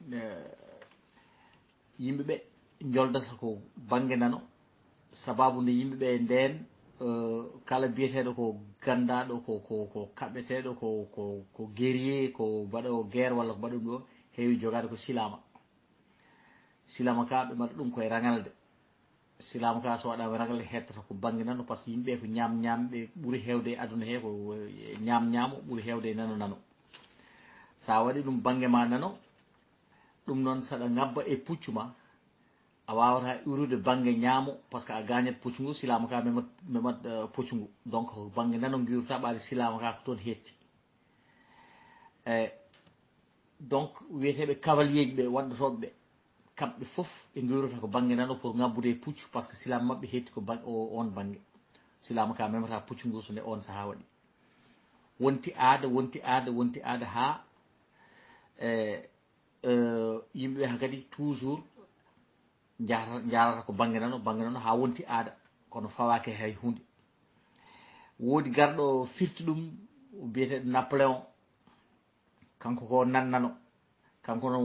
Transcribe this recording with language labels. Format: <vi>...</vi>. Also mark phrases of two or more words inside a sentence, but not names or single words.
<ff>yimɓeɓe joldata ko banggue nano sababu nde yimɓeɓe nden kala biyeteɗo ko gandaɗo ko kaɓeteɗo ko guerrier ko mbaɗo guerre walla ko mbaɗum ɗo heewi jogade ko silama ka ɓe mbaɗa ɗum koye ragalde silama ka so waɗama ragalde hettata ko banggue nano</ff> <fr>par ce que</fr> <ff>yimɓe ko ñamɓe ɓuuri hewde e aduna he ko ñamo ɓuuri hewde e nano sa waɗi ɗum banggue ma nano ɗum noon saɗa ngabba e puccu ma a wawata iwrude banggue ñaamo</ff> <fr>par ce que</fr> <ff>a gañat puccu ngu silama ka memat puccu ngu donc banggue nano guiwta ɓaade silama ka ko toon hetti donc wiyeteɓe cavalier ji ɓe waddotoɓe ɓe kamɓe foof ɓe guiwrata ko banggue nano pour ngabbude e puccu</ff> <fr>par ce que</fr> <ff>silama mabɓe hetti ko on banggue silama ka memata puccu ngu so nde on saaha waɗi wonti aada ha yimɓeɓe han kadi toujours jarata ko banggue nano ha wonti aada kono fawake hay hunde woodi garɗo firti ɗum biyeteɗo Napoléon kanko ko nannano kanko noon</ff>